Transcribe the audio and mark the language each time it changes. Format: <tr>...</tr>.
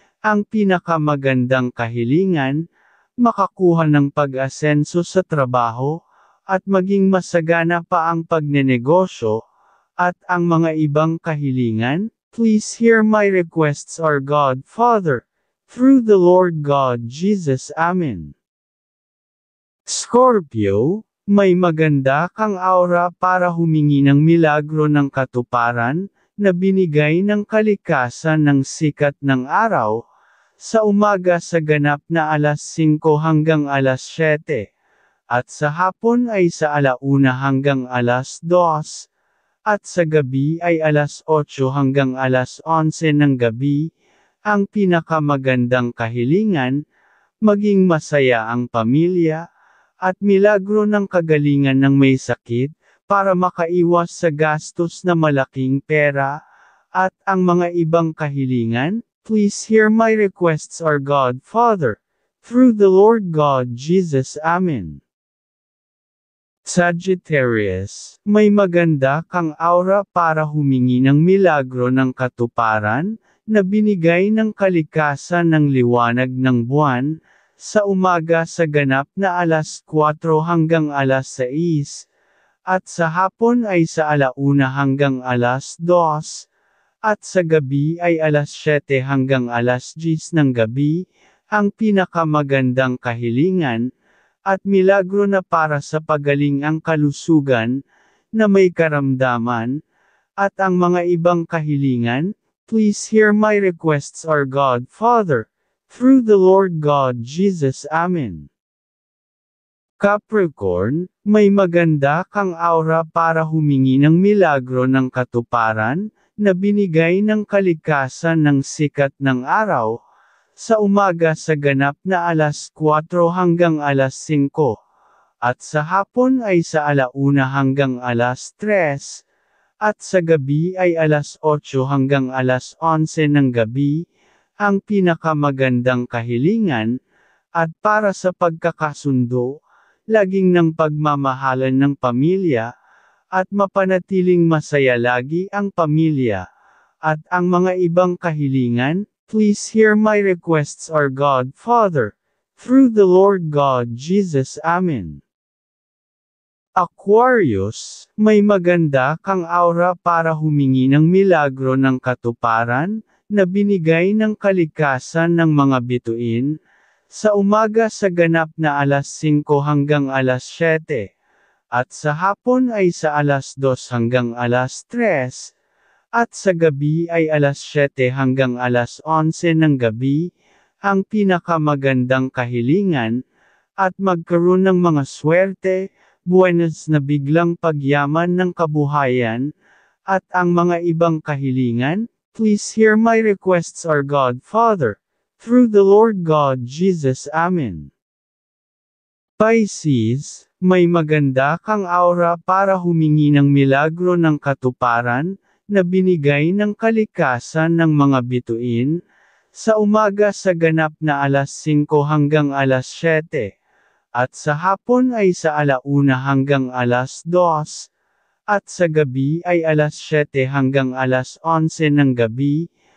<tl>Ang pinakamagandang kahilingan, makakuha ng pag-asenso sa trabaho, at maging masagana pa ang pagnenegosyo, at ang mga ibang kahilingan.</tl> <en>please hear my requests, our God, Father, through the Lord God Jesus. Amen.</en> <tl>Scorpio, may maganda kang aura para humingi ng milagro ng katuparan, na binigay ng kalikasan ng sikat ng araw, sa umaga sa ganap na alas 5 hanggang alas 7, at sa hapon ay sa 1 hanggang alas 2, at sa gabi ay alas 8 hanggang alas 11 ng gabi. Ang pinakamagandang kahilingan, maging masaya ang pamilya, at milagro ng kagalingan ng may sakit, para makaiwas sa gastos na malaking pera, at ang mga ibang kahilingan.</tl> <en>Please hear my requests, our God, Father, through the Lord God Jesus. Amen.</en> <tl>Sagittarius, may maganda kang aura para humingi ng milagro ng katuparan, na binigay ng kalikasan ng liwanag ng buwan, sa umaga sa ganap na alas 4 hanggang alas 6, at sa hapon ay sa 1 hanggang alas 2, at sa gabi ay alas 7 hanggang alas 10 ng gabi. Ang pinakamagandang kahilingan, at milagro na para sa pagaling ang kalusugan, na may karamdaman, at ang mga ibang kahilingan.</tl> <en>Please hear my requests, our God, Father, through the Lord God Jesus. Amen.</en> <tl>Capricorn, may maganda kang aura para humingi ng milagro ng katuparan, na binigay ng kalikasan ng sikat ng araw, sa umaga sa ganap na alas 4 hanggang alas 5, at sa hapon ay sa 1 hanggang alas 3, at sa gabi ay alas 8 hanggang alas 11 ng gabi. Ang pinakamagandang kahilingan, at para sa pagkakasundo, laging ng pagmamahalan ng pamilya, at mapanatiling masaya lagi ang pamilya, at ang mga ibang kahilingan.</tl> <en>Please hear my requests, our God, Father, through the Lord God Jesus. Amen.</en> <tl>Aquarius, may maganda kang aura para humingi ng milagro ng katuparan, na binigay ng kalikasan ng mga bituin, sa umaga sa ganap na alas 5 hanggang alas 7, at sa hapon ay sa alas 2 hanggang alas 3, at sa gabi ay alas 7 hanggang alas 11 ng gabi. Ang pinakamagandang kahilingan, at magkaroon ng mga swerte, buenas na biglang pagyaman ng kabuhayan, at ang mga ibang kahilingan.</tl> <en>Please hear my requests, our God, Father, through the Lord God Jesus. Amen.</en> <tl>Pisces, may maganda kang aura para humingi ng milagro ng katuparan, na binigay ng kalikasan ng mga bituin, sa umaga sa ganap na alas 5 hanggang alas 7, at sa hapon ay sa 1 hanggang alas 2, at sa gabi ay alas 7 hanggang alas 11 ng gabi.</tl>